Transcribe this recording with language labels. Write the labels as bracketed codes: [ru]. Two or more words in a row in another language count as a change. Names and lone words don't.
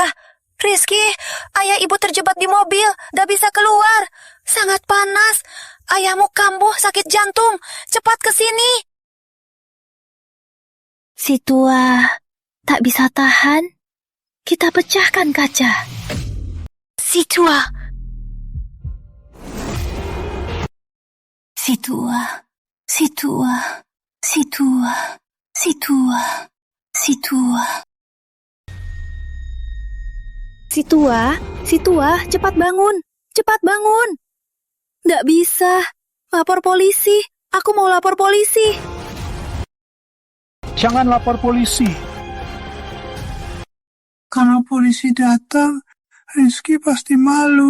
[id] Rizky, ayah ibu terjebak di mobil, gak bisa keluar. Sangat panas. Ayahmu kambuh sakit jantung. Cepat ke sini. Si tua tak bisa tahan. Kita pecahkan kaca. Si tua. Si tua. Si tua. Si tua. Si tua. Si tua. Si tua, cepat bangun. Cepat bangun. Nggak bisa. Lapor polisi. Aku mau lapor polisi. Jangan lapor polisi. Kalau polisi datang, Rizky pasti malu.